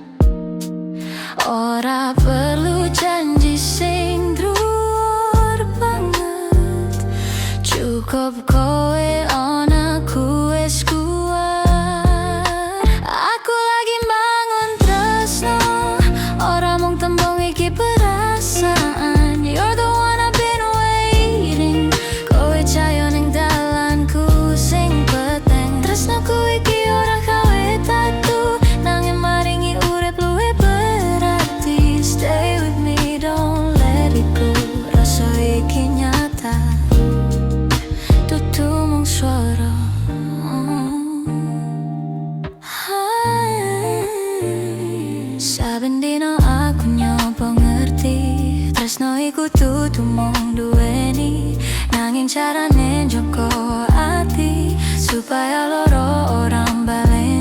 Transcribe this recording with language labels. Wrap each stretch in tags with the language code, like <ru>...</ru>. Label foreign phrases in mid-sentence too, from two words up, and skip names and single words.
<jv>Ora perlu janji sing druwur banget, cukup kowe ana ku wis kuat. Aku lagi bangun tresno, ora mung tembung iki perasaan.</jv> <en>You're the one I've been waiting,</en> <jv>kowe cahyo ning dalanku sing peteng. Tresnoku iki ora gawe tatu, nanging maringi urip luwih berarti.</jv> <en>Stay with me, don't let it go,</en> <jv>rasa iki nyata, dudu mung swara. Saben dino aku nyoba ngerti, tresno iku dudu mung duweni, nanging carane njogo ati supaya loro ora mbali.</jv>